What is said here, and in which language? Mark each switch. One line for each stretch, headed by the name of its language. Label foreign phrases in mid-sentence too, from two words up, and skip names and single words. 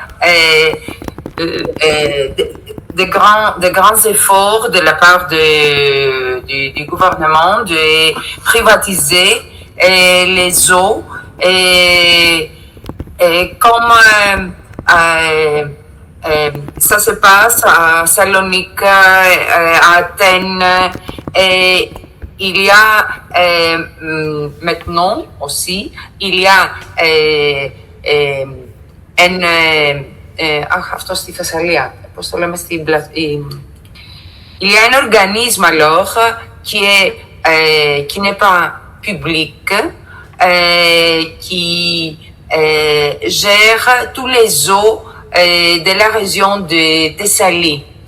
French: de grands efforts de la part du gouvernement de privatiser les eaux et comme ça se passe à Salonique, à Athènes, et il y a maintenant aussi, il y a
Greek: αυτό στη Θεσσαλία, πώς το λέμε στην
French: il y a un organisme alors qui n'est pas public, qui gère tous les eaux de la région de Thessalie.